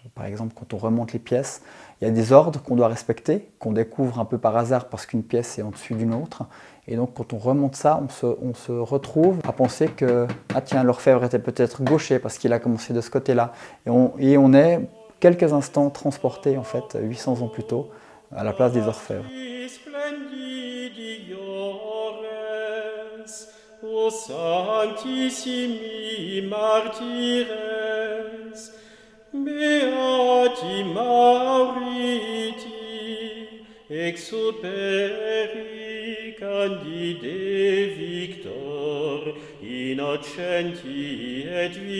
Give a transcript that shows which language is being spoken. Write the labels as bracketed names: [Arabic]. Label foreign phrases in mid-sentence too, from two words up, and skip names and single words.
[French] Par exemple, quand on remonte les pièces, il y a des ordres qu'on doit respecter, qu'on découvre un peu par hasard parce qu'une pièce est en dessus d'une autre. Et donc quand on remonte ça, on se retrouve à penser que ah tiens, l'orfèvre était peut-être gaucher parce qu'il a commencé de ce côté-là. Et on est quelques instants transporté en fait 800 ans plus tôt à la place des orfèvres. [Latin] O sanctissimi martyres, beati Mauriti, exuperi Candide Victor, innocenti et